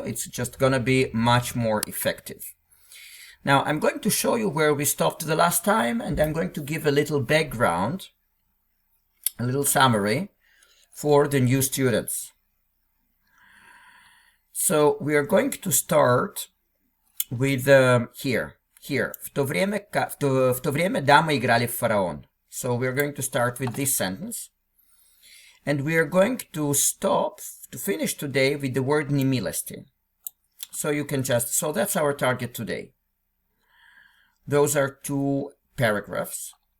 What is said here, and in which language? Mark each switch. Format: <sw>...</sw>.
<en>It's just gonna be much more effective. Now, I'm going to show you where we stopped the last time, and I'm going to give a little background, a little summary for the new students. So, we are going to start with here.</en> <ru>В то время дамы играли в фараон.</ru> <en>So, we're going to start with this sentence. And we are going to finish today with the word немилости. So you can so that's our target today. Those are two paragraphs.</en>